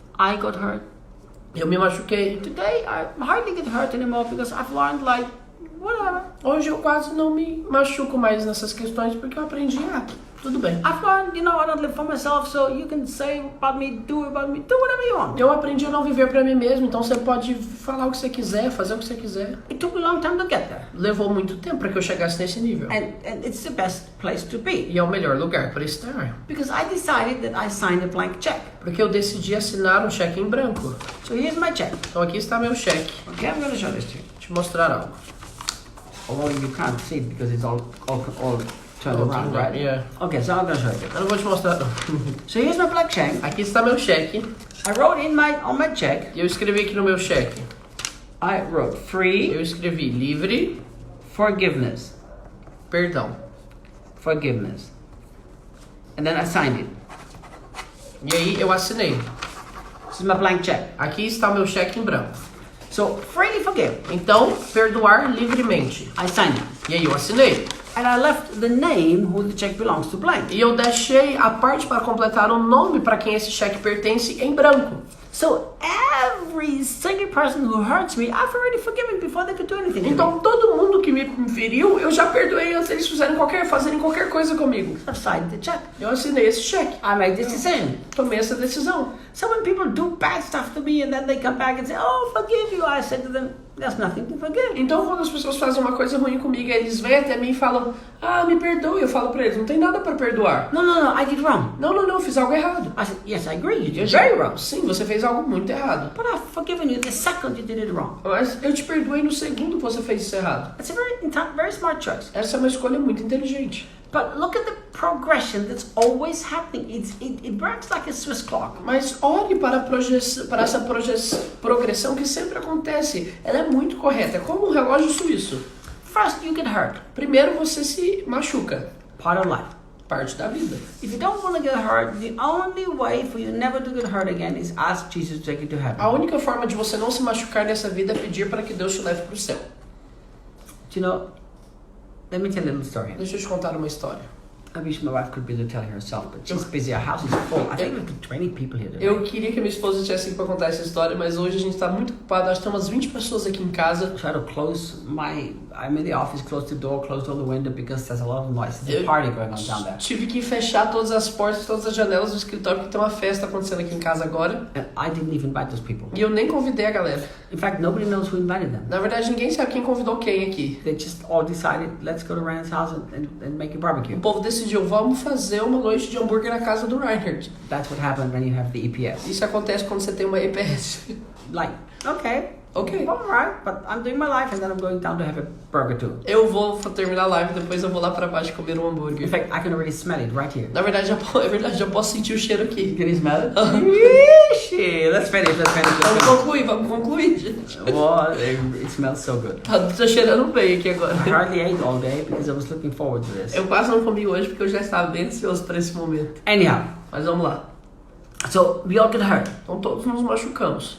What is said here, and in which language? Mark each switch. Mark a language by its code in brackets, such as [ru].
[en] I got hurt. [pt] Eu me machuquei. [en] Today, I hardly get hurt anymore because I've learned, whatever. [pt] Hoje eu quase não me machuco mais nessas questões porque eu aprendi a tudo bem. [en] I've learned, I don't live for myself, so you can say about me, do whatever you want. [pt] Eu aprendi a não viver pra mim mesmo, então você pode falar o que você quiser, fazer o que você quiser. [en] It took me a long time to get there. [pt] Levou muito tempo para que eu chegasse nesse nível. [en] And it's the best place to be. [pt] E é o melhor lugar para estar. [en] Because I decided that I signed a blank check. [pt] Porque eu decidi assinar um cheque em branco. [en] So here's my check. [pt] Então aqui está meu cheque. [en] Okay, I'm going to show this to you. [pt] Vou te mostrar algo. [en] Although you can't see it because it's all turned around, right? Yeah. Okay, so I'm going to show you. [pt] Eu não vou te mostrar não. [en] So here's my blank check. [pt] Aqui está meu cheque. [en] I wrote on my check. [pt] E eu escrevi aqui no meu cheque. [en] I wrote free [pt] Eu escrevi livre, [en] forgiveness. [pt] perdão. [en] Forgiveness. And then I signed it. [pt] E aí eu assinei. [en] This is my blank check. [pt] Aqui está meu cheque em branco. [en] So freely forgive. [pt] Então, perdoar livremente. [en] I signed it. [pt] E aí eu assinei. [en] And I left the name who the check belongs to blank. [pt] E eu deixei a parte para completar o nome para quem esse cheque pertence em branco. [en] So every single person who hurts me, I've already forgiven before they could do anything to me. [pt] Então todo mundo que me feriu, eu já perdoei antes deles fazerem qualquer coisa comigo. [en] I've signed the check. [pt] Eu assinei esse cheque. [en] I made this decision. [pt] Tomei essa decisão. [en] So when people do bad stuff to me and then they come back and say, oh, forgive you, I said to them, there's nothing to forgive. [pt] Então quando as pessoas fazem uma coisa ruim comigo, eles vêm até mim e falam, ah, me perdoe. Eu falo pra eles, não tem nada para perdoar. [en] No, I did wrong. [pt] Não, eu fiz algo errado. [en] I said, yes, I agree, you did very wrong. [pt] Sim, você fez algo muito errado. [en] But I've forgiven you the second you did it wrong. [pt] Mas eu te perdoei no segundo que você fez isso errado. [en] It's a very smart choice. [pt] Essa é uma escolha muito inteligente. [en] But look at the progression that's always happening. It works like a Swiss clock. [pt] Mas olhe para essa progressão que sempre acontece. Ela é muito correta, é como um relógio suíço. [en] First, you get hurt. [pt] Primeiro você se machuca. [en] Part of life. [pt] Parte da vida. [en] If you don't want to get hurt, the only way for you never to get hurt again is ask Jesus to take you to heaven. [pt] A única forma de você não se machucar nessa vida é pedir para que Deus te leve para o céu. [en] Do you know, let me tell you a little story. [pt] Deixa eu te contar uma história. [en] I wish my wife could be there telling herself, but she's busy. Our house is full. I think we've got 20 people here today. [pt] Eu queria que minha esposa estivesse aqui para contar essa história, mas hoje a gente está muito ocupado. Nós temos 20 pessoas aqui em casa. [en] Try to close I'm in the office, close the door, close all the window because there's a lot of noise. There's a party going on down there. [pt] Tive que fechar todas as portas, todas as janelas do escritório porque tem uma festa acontecendo aqui em casa agora. [en] And I didn't even invite those people. [pt] E eu nem convidei a galera. [en] In fact, nobody knows who invited them. [pt] Na verdade, ninguém sabe quem convidou quem aqui. [en] They just all decided, let's go to Ryan's house and make a barbecue. [pt] O povo decidiu, vamos fazer uma noite de hambúrguer na casa do Reinhard. [en] That's what happened when you have the EPS. [pt] Isso acontece quando você tem uma EPS. [en] Like, okay. [pt] Ok. [en] All right, but I'm doing my life and then I'm going down to have a burger too. [pt] Eu vou terminar a live, depois eu vou lá pra baixo comer um hambúrguer. [en] In fact, I can already smell it right here. [pt] Na verdade, já posso sentir o cheiro aqui. [en] Can you smell it? Ixi, let's finish. [pt] Vamos concluir, gente. [en] Well, it smells so good. [pt] Tá cheirando bem aqui agora. [en] I hardly ate all day because I was looking forward to this. [pt] Eu quase não comi hoje porque eu já estava bem ansioso para esse momento. [en] Anyhow, [pt] Mas vamos lá. [en] so we all get hurt. [pt] Então todos nos machucamos.